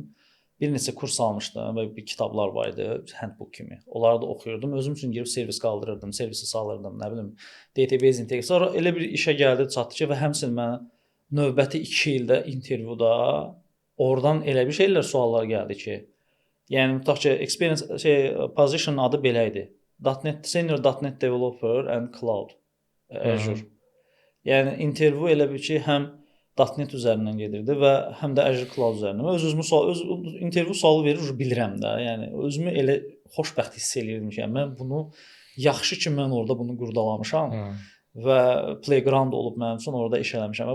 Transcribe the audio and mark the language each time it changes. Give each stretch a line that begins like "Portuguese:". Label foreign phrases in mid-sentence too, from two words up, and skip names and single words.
Azerbaijani: Bir neçə kurs almışdım və bir kitablar var idi, handbook kimi. Onları da oxuyurdum. Özüm üçün girib servis qaldırırdım, servisi salırdım, nə bilim, database integrasiya. Sonra elə bir işə gəldi, çatdı ki, və həmçinin mənə növbəti 2 ildə intervyuda oradan elə bir şeylər, suallar gəldi ki, yəni tutaq ki,
English: experience position
Azerbaijani: adı belə idi.
English: .NET Senior .NET Developer and Cloud Azure.
Azerbaijani: Yəni intervyu elə bir ki, həm .NET üzərindən gedirdi və həm də Azure Cloud üzərindən. Öz intervyu sualı verir, bilirəm də. Yəni özümü elə xoşbəxt hiss eləyirdim ki, mən bunu yaxşı ki, mən orada bunu qurdalamışam və playground olub mənim üçün orada iş eləmişəm.